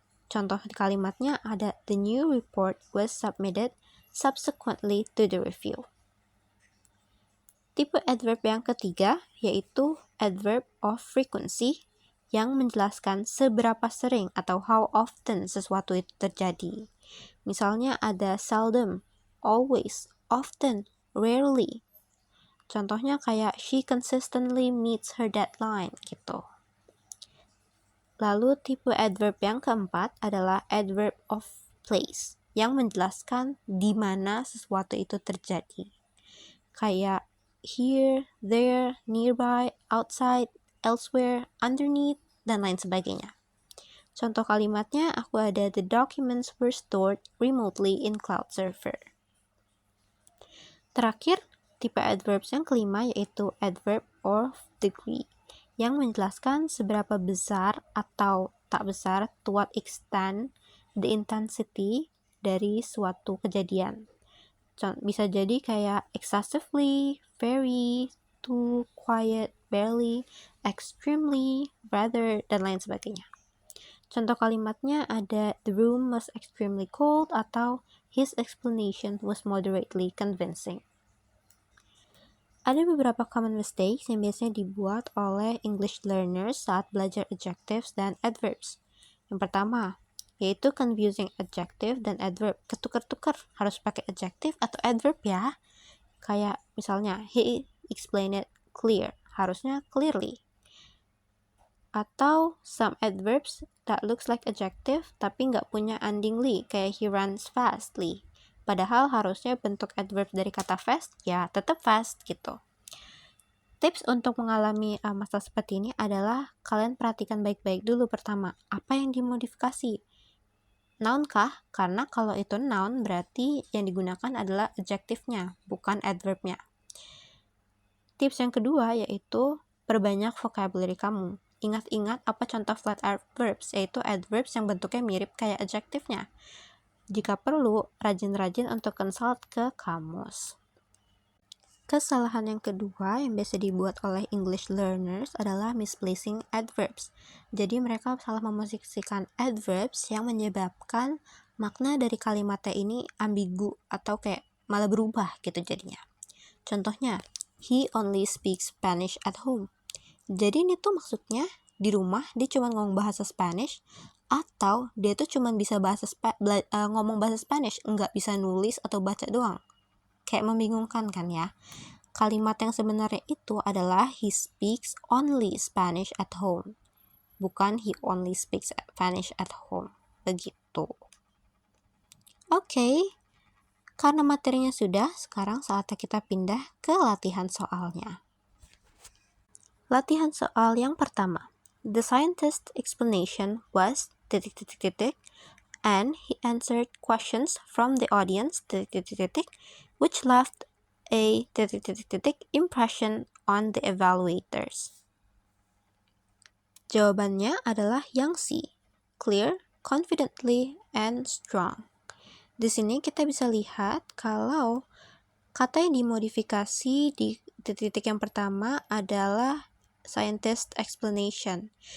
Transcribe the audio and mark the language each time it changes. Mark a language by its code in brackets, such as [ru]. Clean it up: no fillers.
[id] Contoh kalimatnya ada [en] the new report was submitted subsequently to the review. [id] Tipe adverb yang ketiga yaitu adverb of frequency yang menjelaskan seberapa sering atau [en] how often [id] sesuatu itu terjadi. Misalnya ada seldom, always, often, rarely. Contohnya kayak [en] she consistently meets her deadline [id] gitu. Lalu tipe adverb yang keempat adalah adverb of place yang menjelaskan di mana sesuatu itu terjadi. Kayak here, there, nearby, outside, elsewhere, underneath, dan lain sebagainya. Contoh kalimatnya aku ada [en] the documents were stored remotely in cloud server. [id] Terakhir, tipe adverbs yang kelima yaitu adverb of degree yang menjelaskan seberapa besar atau tak besar [en] to what extent the intensity [id] dari suatu kejadian. Bisa jadi kayak excessively, very, too, quiet, barely, extremely, rather, dan lain sebagainya. Contoh kalimatnya ada [en] the room was extremely cold [id] atau [en] his explanation was moderately convincing. [id] Ada beberapa common mistakes yang biasanya dibuat oleh English learners saat belajar adjectives dan adverbs. Yang pertama, yaitu confusing adjective dan adverb. Ketukar-tukar, harus pakai adjective atau adverb ya. Kayak misalnya, [en] he explained it clear, [id] harusnya clearly. Atau [en] some adverbs that looks like adjective [id] tapi nggak punya endingly, kayak [en] he runs fastly. [id] Padahal harusnya bentuk adverb dari kata fast ya tetap fast gitu. Tips untuk mengalami masalah seperti ini adalah kalian perhatikan baik-baik dulu pertama, apa yang dimodifikasi? Noun kah? Karena kalau itu noun berarti yang digunakan adalah adjektifnya, bukan adverbnya. Tips yang kedua yaitu perbanyak vocabulary kamu. Ingat-ingat apa contoh flat adverbs, yaitu adverbs yang bentuknya mirip kayak adjektifnya. Jika perlu, rajin-rajin untuk consult ke kamus. Kesalahan yang kedua yang biasa dibuat oleh English learners adalah misplacing adverbs. Jadi mereka salah memosisikan adverbs yang menyebabkan makna dari kalimatnya ini ambigu atau kayak malah berubah gitu jadinya. Contohnya, [en] he only speaks Spanish at home. [id] Jadi ini tuh maksudnya di rumah dia cuma ngomong bahasa Spanish atau dia tuh cuma bisa ngomong bahasa Spanish, nggak bisa nulis atau baca doang. Kayak membingungkan kan ya. Kalimat yang sebenarnya itu adalah [en] he speaks only Spanish at home. [id] Bukan [en] he only speaks Spanish at home. [id] Begitu. Oke. Karena materinya sudah, sekarang saatnya kita pindah ke latihan soalnya. Latihan soal yang pertama. [en] The scientist's explanation was ... and he answered questions from the audience ... which left a ... impression on the evaluators. [id] Jawabannya adalah yang C, clear, confidently, and strong. Di sini kita bisa lihat kalau kata yang dimodifikasi di titik yang pertama adalah scientist explanation.